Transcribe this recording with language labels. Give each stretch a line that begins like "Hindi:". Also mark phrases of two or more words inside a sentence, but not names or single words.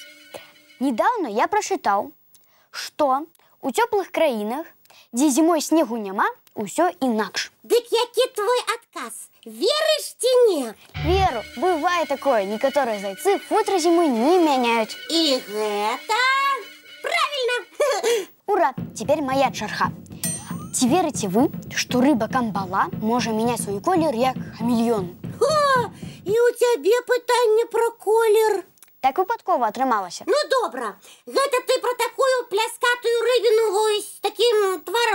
Belarusian: Недавно я прачытаў, што у цёплых краінах, дзе зімой снегу няма, усё інакш. Дык які твой адказ? Верыш ці не? Веру, бывае такое, некаторыя зайцы футра зімой не мяняюць. І гэта правильно. Ура, теперь моя чарга. Ці верыце вы, што рыба камбала можа мяняць свой колер як хамелеон? О, і у цябе пытанне пра колер. Так выпадкова атрымалася. Ну, добра. Гэта ты пра такую пляскатую рыбіну вось з такім тварам.